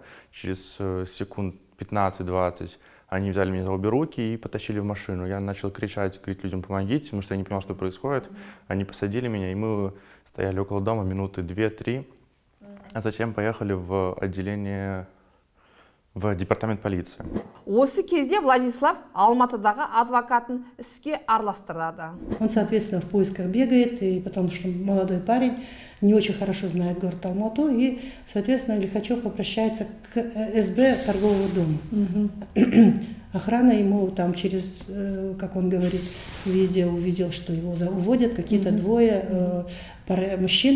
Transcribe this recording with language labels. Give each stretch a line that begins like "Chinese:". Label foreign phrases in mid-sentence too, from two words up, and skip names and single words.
Russian: Через секунд 15-20 они взяли меня за обе руки и потащили в машину. Я начал кричать, говорить людям, помогите, потому что я не понимал, что происходит. Они посадили меня, и мы стояли около дома минуты 2-3, а затем поехали в отделение, в департамент полиции.
Kazakh: Осы кезде Владислав Алматыдағы адвокатын іске араластырады.
Russian: Он, соответственно, в поисках бегает, и потому что молодой парень не очень хорошо знает город Алмату, и, соответственно, Лихачев обращается к СБ торгового дома. Охрана ему там через, как он говорит, увидел, что его уводят какие-то 2 мужчин.